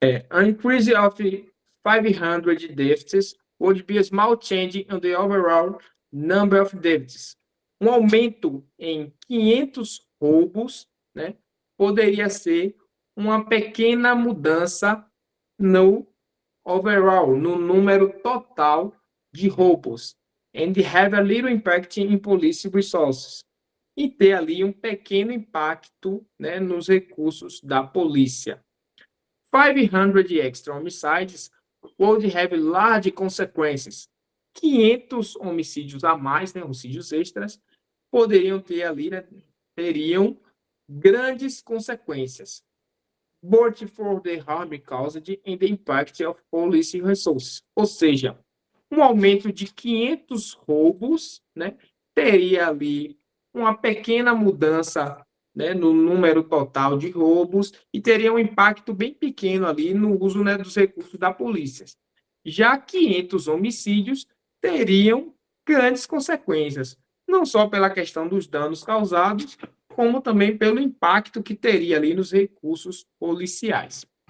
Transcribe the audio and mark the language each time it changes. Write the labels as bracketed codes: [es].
[en] An increase of 500 deaths would be a small change in the overall number of deaths. [pt] Um aumento em 500 roubos, né, poderia ser uma pequena mudança no overall, no número total de roubos, [en] and have a little impact in police resources, [pt] e ter ali um pequeno impacto, né, nos recursos da polícia. [en] 500 extra homicides would have large consequences. [pt] 500 homicídios a mais, né, homicídios extras, poderiam ter ali, né, teriam grandes consequências. [en] Both for the harm caused and the impact of police resources. [pt] Ou seja, um aumento de 500 roubos, né, teria ali uma pequena mudança, né, no número total de roubos e teria um impacto bem pequeno ali no uso, né, dos recursos da polícia. Já 500 homicídios teriam grandes consequências, não só pela questão dos danos causados, como também pelo impacto que teria ali nos recursos policiais.